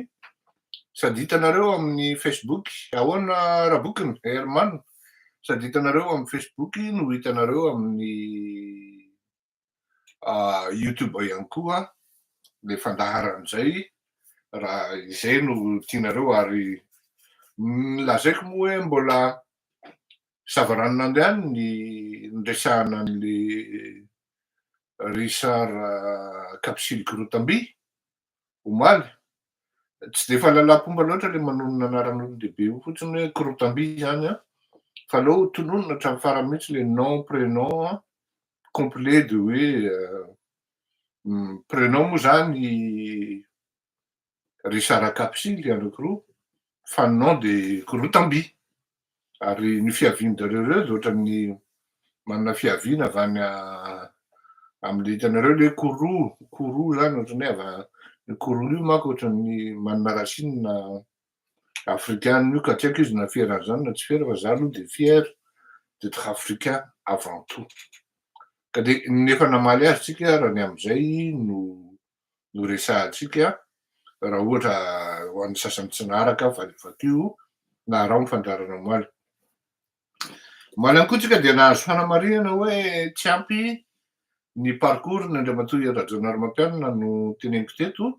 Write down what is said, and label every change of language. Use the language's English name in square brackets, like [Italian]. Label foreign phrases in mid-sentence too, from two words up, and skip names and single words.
[Malagasy] Sady hitanareo amin'ny Facebook, ahoana Rabokiny, Herman, sady hitanareo amin'ny Facebook no hitanareo amin'ny YouTube ihany koa le fandaharan'izay, raha izay no tianareo ary lazaiko moa hoe mbola zavaranona andehany ny resahana an'le Richard Kapsily Korotambe omaly. Tsy de fahalalam-pomba loatra le manonona anaran'olon-dehibe io fotsiny hoe Korotambe zany a, fa aleo tononona hatramin'ny farany mihitsy le [French] nom prénom complet [Malagasy] de hoe prénom moa zany Richard Kapsily anankiroa, fa [French] nom de [Malagasy] Korotambe. Ary ny fiavian'zareo reo dia ohatran'ny manana fiaviana avy any amin'le hitanareo le Kourou zany ohatran'ny hoe ny Kourou io manko ohatran'ny manana [French] racine africaine [Malagasy] io, ka tsy haiko izy na fiera zany na tsy fiera fa za aloha de [French] fier d'être africain avant tout. [Malagasy] Ka de nefa namaly azy tsika raha ny amin'izay no resahantsika raha ohatra ho an'ny sasany tsy naharaka vakio na rao ny fandarana omaly. Omaly ihany koa tsika dia nahazo fanamarihana hoe tsy ampy ny parcours ny Andriamatoa Rajaonarimampianina no teneniko teto,